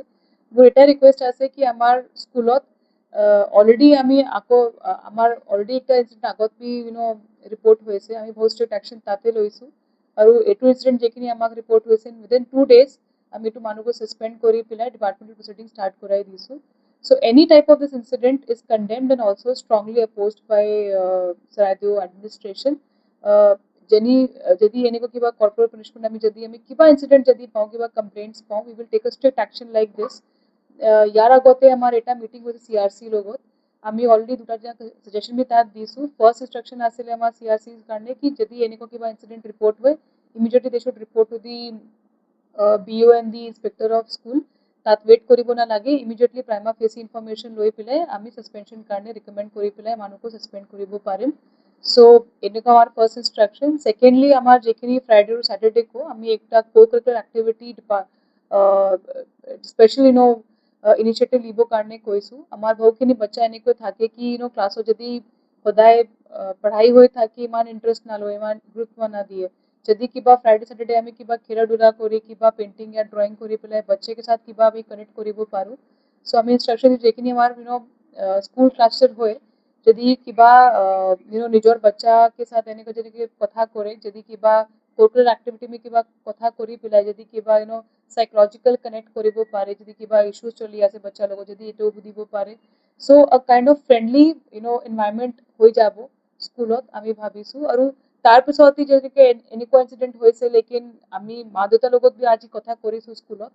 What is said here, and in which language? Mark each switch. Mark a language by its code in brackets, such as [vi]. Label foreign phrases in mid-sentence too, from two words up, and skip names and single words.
[as] মোৰ এটা ৰিকুৱেষ্ট আছে কি আমাৰ স্কুলত অলৰেডি আমি আকৌ আমাৰ অলৰেডি এটা ইনচিডেণ্ট আগত ৰিপৰ্ট হৈছে, আমি বহুত [en] strict action [as] তাতে লৈছোঁ। আৰু এইটো ইনচিডেণ্ট যেখিনি আমাক ৰিপৰ্ট হৈছে [en] within 2 days [as] আমি এইটো মানুহক সাসপেণ্ড কৰি পেলাই [en] departmental proceeding start [as] কৰাই দিছোঁ। [en] So any type of this incident is condemned and also strongly opposed by Saraidev administration. [as] যদি এনেকুৱা কিবা [en] corporate punishment [as] আমি কিবা ইনচিডেণ্ট যদি পাওঁ, কিবা কমপ্লেইণ্টছ পাওঁ, [en] we will take a strict action like this. [as] ইয়াৰ আগতে আমাৰ এটা মিটিং হৈছে CRC লগত, আমি অলৰেডি দুটা সাজেশ্যন বি তাত দিছোঁ। [en] first instruction [as] আছিলে আমাৰ CRCৰ কাৰণে কি যদি এনেকুৱা কিবা [en] incident report [as] হয় [en] immediately they should report to the BO and the inspector of school. [as] তাত ৱেইট কৰিব নালাগে, ইমিডিয়েটলি [en] prima facie information [as] লৈ পেলাই আমি সাসপেনশ্যন কাৰণে ৰিকমেণ্ড কৰি পেলাই মানুহক সাসপেণ্ড কৰিব পাৰিম। সো এনেকুৱা আমাৰ [en] first instruction. [as] ছেকেণ্ডলি আমাৰ যেখিনি ফ্ৰাইডে আৰু স্যাটাৰডেকো আমি একটা [en] co-curricular activity special initiative [as] লিবৰ কাৰণে কৈছোঁ। আমাৰ বহুখিনি বাচ্চা এনেকৈ থাকে কি ক্লাছত যদি সদায় পঢ়াই হৈ থাকে ইমান ইণ্টাৰেষ্ট নলয়, ইমান গুৰুত্ব নিদিয়ে। যদি কিবা [en] Friday Saturday [as] আমি কিবা খেলা ধূলা কৰি কিবা পেইণ্টিং या ড্ৰয়িং কৰি পেলাই [hi] बच्चे के साथ [as] কিবা আমি কানেক্ট কৰিব পাৰোঁ। সো আমি ইনষ্ট্ৰাকশ্যন যেখিনি আমাৰ [en] school class [as] হয় যদি কিবা নিজৰ [hi] बच्चा के साथ [as] এনেকৈ যদি কথা কৰে, যদি কিবা [en] curricular activity [as] মে কিবা কথা কৰি পেলাই যদি কিবা [en] psychological connect [as] কৰিব পাৰে, যদি কিবা ইছ্যু চলি আছে বাচ্চাৰ লগত যদি এইটো বুজিব পাৰে, [en] so a kind of friendly environment [as] হৈ যাব স্কুলত আমি ভাবিছোঁ। আৰু তাৰপিছত যেনেকৈ এনেকুৱা ইনচিডেণ্ট হৈছে, লেকিন আমি মা দেউতাৰ লগত বি আজি কথা কৰিছোঁ স্কুলত।